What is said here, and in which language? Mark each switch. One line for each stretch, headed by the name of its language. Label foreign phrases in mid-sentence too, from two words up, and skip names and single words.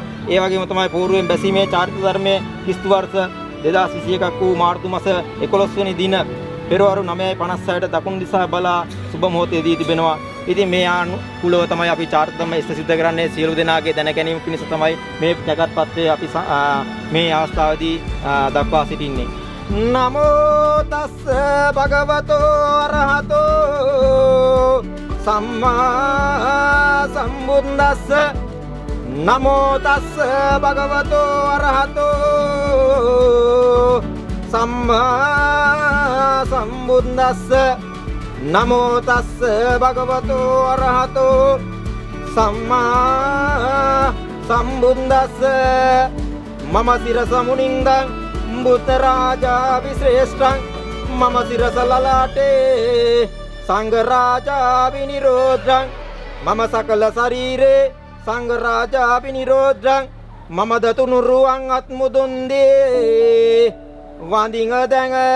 Sinhala: ඒ වගේම තමයි පෝරුවෙන් බැසීමේ චාරිත්‍ර ධර්මයේ කිස්තු වර්ෂ 2021ක් වූ මාර්තු මාස 11 වෙනි දින පෙරවරු 9:56ට දකුණු දිසා බලා සුබ මොහොතේදී තිබෙනවා. ඉතින් මේ අනුකූලව තමයි අපි චාරිත්‍ර ධර්ම ඉෂ්ට සිද්ධ කරන්නේ. සියලු දෙනාගේ දැන ගැනීම පිණිස තමයි මේ නැකත්පත්‍රය අපි මේ අවස්ථාවේදී දක්වා සිටින්නේ.
Pali: නමෝ තස්ස භගවතෝ අරහතෝ සම්මා සම්බුද්දස්ස නමෝ තස්ස භගවතෝ අරහතෝ සම්මා සම්බුද්දස්ස නමෝ තස්ස භගවතෝ අරහතෝ සම්මා සම්බුද්දස්ස මම සිරස මුනින්දං බුද්ධ රාජා විශ්‍රේෂ්ඨං මම සිරස ලලාටේ සංඝ රාජා විනිරෝධං මම සකල ශරීරේ සංඝ රාජා විනිරෝධං මම
Sinhala: දතුණු රුවන් අත් මුදුන් දේ වඳින දැඟ